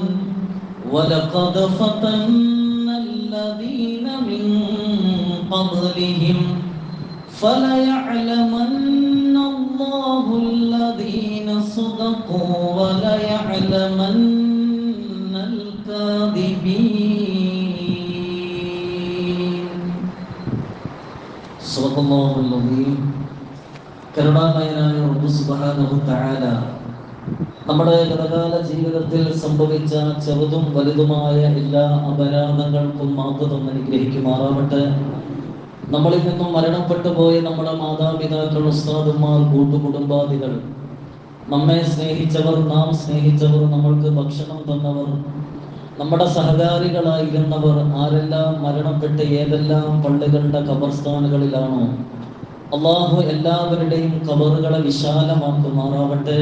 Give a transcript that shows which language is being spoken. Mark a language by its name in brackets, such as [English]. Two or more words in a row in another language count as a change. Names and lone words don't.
[Arabic] ولقد فتنا الذين من قبلهم فليعلمن الله الذين صدقوا وليعلمن الكاذبين. صدق الله العظيم. [Malayalam] കരുണാമയനായ റബ്ബ് [Arabic] سبحانه تعالى [Malayalam] നമ്മുടെ ഗതകാല ജീവിതത്തിൽ സംഭവിച്ച ചെറുതും വലുതുമായ എല്ലാ അപരാധങ്ങൾക്കും മാപ്പ് തന്ന് അനുഗ്രഹിക്കുമാറാവട്ടെ. നമ്മളിൽ നിന്നും മരണപ്പെട്ടു പോയ നമ്മുടെ മാതാപിതാക്കൾ, ഉസ്താദുമാർ, കൂട്ടുകുടുംബാദികൾ, നമ്മെ സ്നേഹിച്ചവർ, നാം സ്നേഹിച്ചവർ, നമ്മൾക്ക് ഭക്ഷണം തന്നവർ, നമ്മുടെ സഹകാരികളായിരുന്നവർ, ആരെല്ലാം മരണപ്പെട്ട് ഏതെല്ലാം പള്ളികളുടെ ഖബർസ്ഥാനുകളിലാണോ അല്ലാഹു എല്ലാവരുടെയും ഖബറുകളെ വിശാലമാക്കുമാറാവട്ടെ.